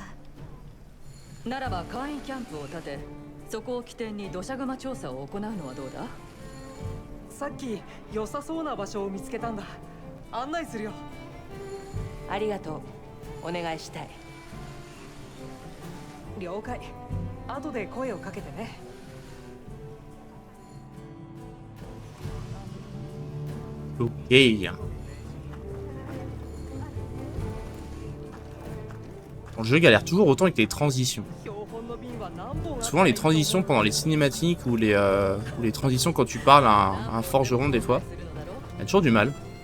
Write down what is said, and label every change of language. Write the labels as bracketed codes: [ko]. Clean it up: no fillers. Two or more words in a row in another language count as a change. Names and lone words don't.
[ja] ならば簡易キャンプを建て、そこを起点に土砂熊調査を行うのはどうだ？さっき良さそうな場所を見つけたんだ。案内するよ。ありがとう。お願いしたい。了解。後で声をかけてね。 [fr] Ok. Le jeu galère toujours autant avec les transitions. Souvent les transitions pendant les cinématiques ou les transitions quand tu parles à un forgeron des fois, il y a toujours du mal.